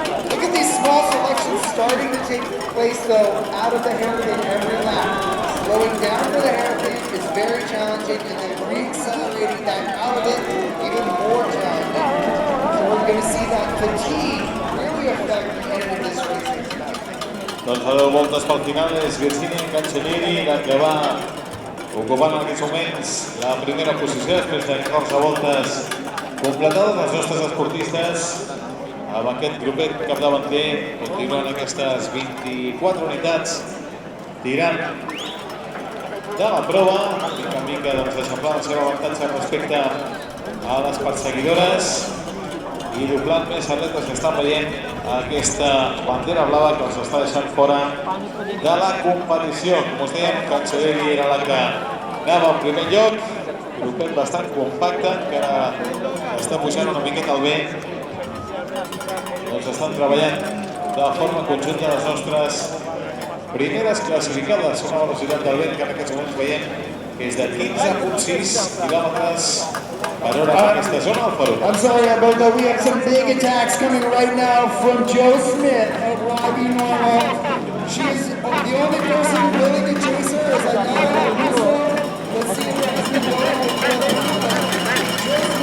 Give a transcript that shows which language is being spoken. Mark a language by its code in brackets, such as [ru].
[en] Look at these small selections starting to take place though out of the hairpin every lap. Slowing down for the hairpin is very challenging, and then re-accelerating back out of it even more challenging. So we're going to see that fatigue really affect the end of this race tonight. [ca] Doncs a 10 voltes pel final és Virginia Cancellieri la que va ocupant en aquests moments la primera posició després de 14 voltes completades. Els nostres esportistes a amb aquest grupet capdavanter, continuen aquestes 24 unitats tirant de la prova, mica en mica eixamplant el seu avantatge respecte a les perseguidores i doblant més atletes que estan veient aquesta bandera blava que els està deixant fora de la competició. Com us dèiem, Cancelleri era la que anava en primer lloc, grupet bastant compacte, que ara està pujant una miqueta al vent. Doncs estan treballant de forma conjunta les nostres primeres classificades. Una velocitat del vent que en aquests moments veiem que és de 15,6 quilòmetres per hora en aquesta zona al Perú. [en] I'm sorry about that. We have some big attacks coming right now from Joe Smith of Robbie Normal. She is the only person willing to chase her as I know. Let's see if that's the goal.